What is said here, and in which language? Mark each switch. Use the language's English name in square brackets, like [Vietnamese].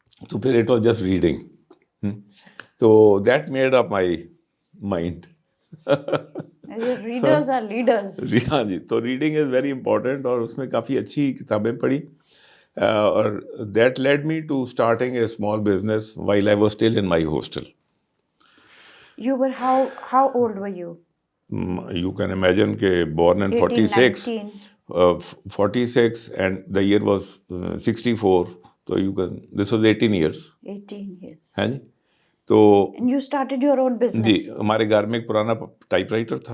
[English] تو پھر it was just reading. تو that made up my mind. Readers are leaders. [Urdu] ہاں جی. تو [English] reading is very important [Urdu] اور اس میں کافی اچھی کتابیں پڑھی. [English] اور that lead me to starting a small business while I was still in my hostel. You were how old were you? You can imagine کہ born in 46 46 and the year was 64. So you can, this was 18 years. 18 years. [Urdu] ہے جی. تو [English] And you started your own business. [Urdu] جی ہمارے گھر میں ایک پرانا type writer تھا